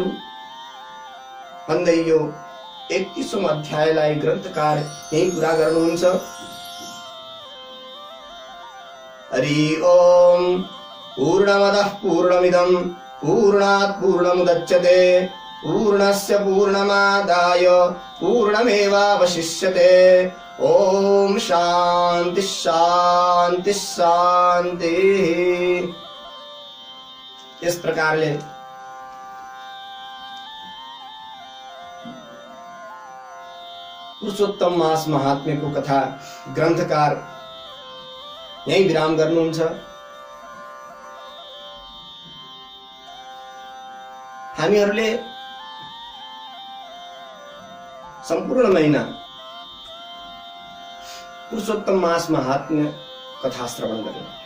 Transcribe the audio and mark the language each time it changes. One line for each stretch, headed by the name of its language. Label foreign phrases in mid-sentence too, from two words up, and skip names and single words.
Nepali: भन्दै यो 31औं अध्यायलाई ग्रन्थकार यही पूरा गर्नुहुन्छ।
Sanskrit: हरि ओम पूर्णमदः पूर्णमिदं पूर्णात् पूर्णमुदच्यते पूर्णस्य पूर्णमादाय पूर्णमेवावशिष्यते। ओम शांति शांति शांति।
Nepali: इस प्रकारले पुरुषोत्तम मास महात्म्यको कथा ग्रन्थकार यही विराम गर्नुहुन्छ। हामीहरूले सम्पूर्ण महिना पुरुषोत्तम मास महात्म्य कथा श्रवण गर्यौं।